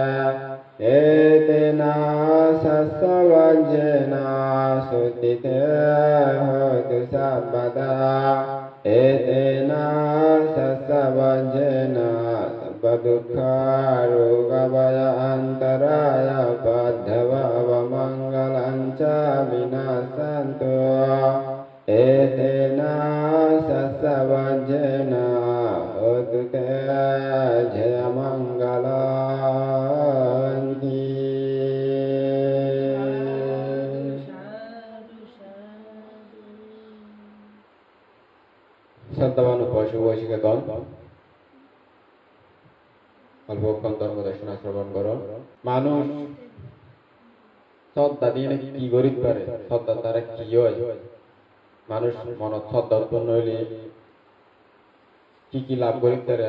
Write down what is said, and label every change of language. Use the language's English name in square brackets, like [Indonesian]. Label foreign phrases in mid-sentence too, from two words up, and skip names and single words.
[Pali] Etena Sasavajjena Suttite Hotu Sabbada Etena Sasavajjena Sabbadukha Rogavaya Antaraya Padhava Mangalancha Vinasantu Etena Sasavajjena Hotu Te Jaya Mangalanti [Bangla] শ্রদ্ধাবান উপাসক উপাসিকাগণ অল্পক্ষণ ধর্মদর্শনা শ্রবণ করো। মানুষ শ্রদ্ধা দিয়ে কি করিতে পারে, শ্রদ্ধার দ্বারা কি হয়, মানুষ মনত শ্রদ্ধা উৎপন্ন হইলে কি কি লাভ করিতে পারে।